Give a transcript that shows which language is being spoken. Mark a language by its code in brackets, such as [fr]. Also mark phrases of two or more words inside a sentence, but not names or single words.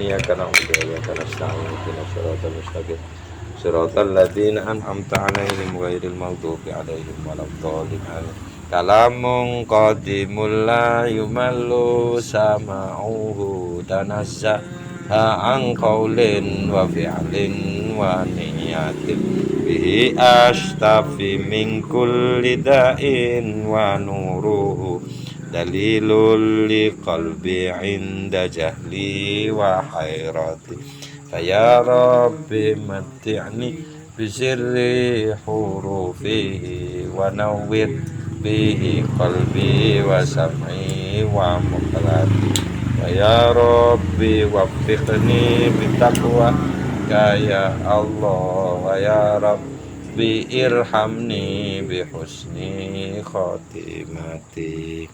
[ar] إياك نعبد وإياك نستعين. اهدنا الصراط المستقيم. صراط الذين أنعمت عليهم غير المغضوب عليهم ولا الضالين. Amin. كلام قديم لا يمل سماعه تنزه عن قول وفعل ونية به أشتفي من كل داء ونوره دليل لقلبي عند جهلي وحيرتي فيا رب متعني بسر حروفه ونور به قلبي وسمعي ومقلتي ويا رب وفقني بتقوى يا الله ويا رب ارحمني بحسن خاتمتي.